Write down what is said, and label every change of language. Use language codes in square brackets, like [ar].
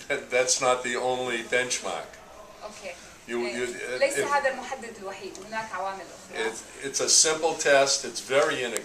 [en] That's not the only benchmark. Okay. You, [ar] ليس هذا المحدد الوحيد، هناك عوامل أخرى. [en] it's a simple test. It's very inexpensive.